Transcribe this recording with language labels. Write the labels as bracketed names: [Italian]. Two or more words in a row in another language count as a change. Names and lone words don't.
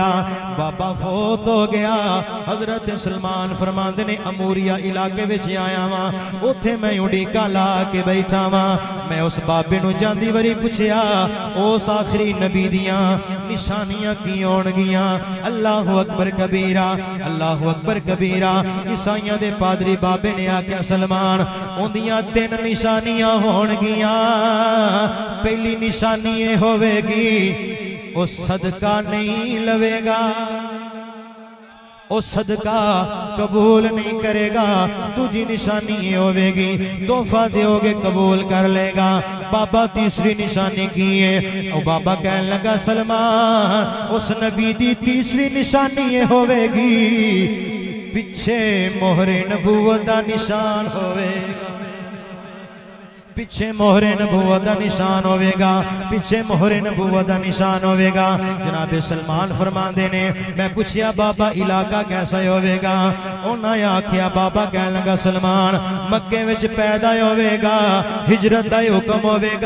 [Punjabi] بابا فوت ہو گیا. حضرت سلمان فرماندے نے عموریہ علاقے وچ آیا وا، اوتھے میں اڈیکا لا کے بیٹھا وا. میں اس بابے نوں جاندی واری پچھیا اس آخری نبی دیاں نشانیاں کی ہونگیاں. [Arabic] الله أكبر كبيرا الله أكبر كبيرا. [Punjabi] عیسائیاں دے پادری بابے نے آکھیا سلمان اوہندیاں 3 نشانیاں ہونگیاں. پہلی نشانی ایہ ہووے گی او صدقہ نہیں لوے گا، او صدقہ قبول نہیں کرے گا. دوجی نشانی ایہ ہووے گی تحفہ دو گے قبول کر لے گا. بابا تیسری نشانی کی اے اور بابا کہن لگا سلمان اس نبی دی تیسری نشانی ایہ ہووے گی پچھے مہرِ نبوت دا نشان ہووے گا، پچھے مہرِ نبوت دا نشان ہووے گا، پچھے مہرِ نبوت دا نشان ہووے گا. جناب سلمان فرماندے نے میں پچھیا بابا علاقہ کیسا ہووے گا، انہاں آکھیا بابا کہن لگا سلمان مکے وچ پیدا ہووے گا، ہجرت دا حکم ہووے گا.